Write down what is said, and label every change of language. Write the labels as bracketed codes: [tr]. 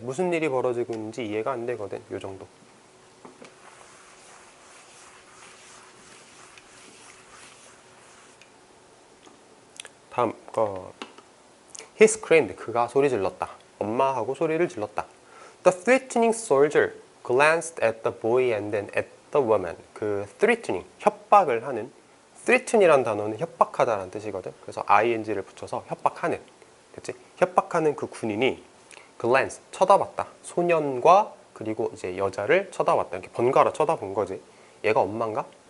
[ko] 무슨 일이 벌어지고 있는지 이해가 안 되거든. 요 정도. 다음 거. [en] He screamed. [ko] 그가 소리 질렀다. 엄마하고 소리를 질렀다. [en] The threatening soldier glanced at the boy and then at the woman. [ko] 그 threatening, 협박을 하는. threaten이란 단어는 협박하다라는 뜻이거든. 그래서 ing를 붙여서 협박하는. 그치? 협박하는 그 군인이 glance, 쳐다봤다. 소년과 그리고 이제 여자를 쳐다봤다. 이렇게 번갈아 쳐다본 거지. 얘가 엄마인가?